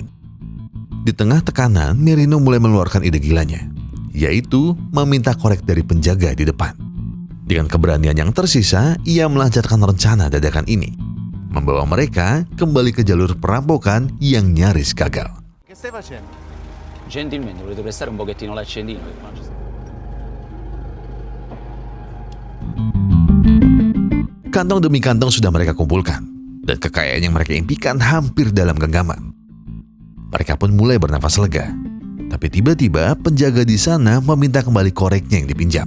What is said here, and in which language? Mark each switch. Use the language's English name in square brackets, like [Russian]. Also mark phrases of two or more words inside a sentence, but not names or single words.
[Indonesian] Di tengah tekanan, Merino mulai mengeluarkan ide gilanya, yaitu meminta korek dari penjaga di depan. Dengan keberanian yang tersisa, ia melancarkan rencana dadakan ini, membawa mereka kembali ke jalur perampokan yang nyaris gagal. [Italian] Che stai facendo? Gentilmente, volete prestare un pochettino l'accendino? [Indonesian] Kantong demi kantong sudah mereka kumpulkan, dan kekayaan yang mereka impikan hampir dalam genggaman. Mereka pun mulai bernafas lega, tapi tiba-tiba penjaga di sana meminta kembali koreknya yang dipinjam.